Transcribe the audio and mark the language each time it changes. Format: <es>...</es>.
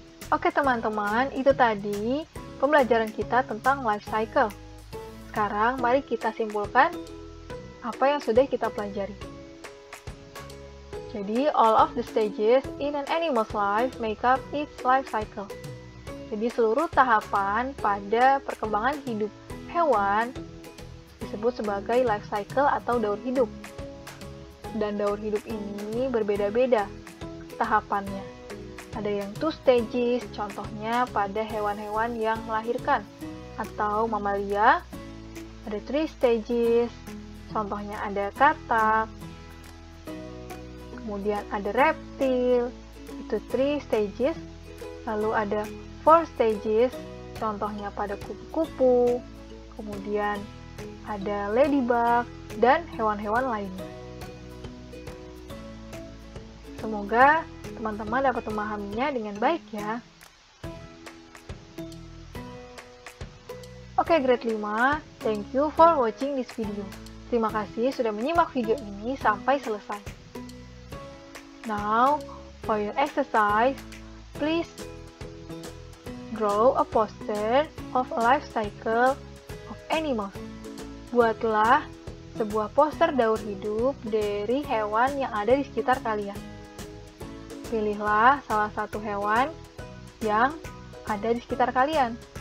<id>Oke teman-teman, itu tadi pembelajaran kita tentang life cycle. Sekarang mari kita simpulkan apa yang sudah kita pelajari.</id> <en>Jadi, all of the stages in an animal's life make up its life cycle.</en> <id>Jadi, seluruh tahapan pada perkembangan hidup hewan disebut sebagai life cycle atau daur hidup. Dan daur hidup ini berbeda-beda tahapannya. Ada yang 2 stages, contohnya pada hewan-hewan yang melahirkan, atau mamalia. Ada 3 stages, contohnya ada katak. Kemudian ada reptil, itu 3 stages. Lalu ada 4 stages, contohnya pada kupu-kupu. Kemudian ada ladybug, dan hewan-hewan lainnya. Semoga teman-teman dapat memahaminya dengan baik ya.</id> <en>Oke, grade 5, thank you for watching this video.</en> <id>Terima kasih sudah menyimak video ini sampai selesai.</id> <en>Now, for your exercise, please draw a poster of a life cycle of animals.</en> <id>Buatlah sebuah poster daur hidup dari hewan yang ada di sekitar kalian. Pilihlah salah satu hewan yang ada di sekitar kalian.</id>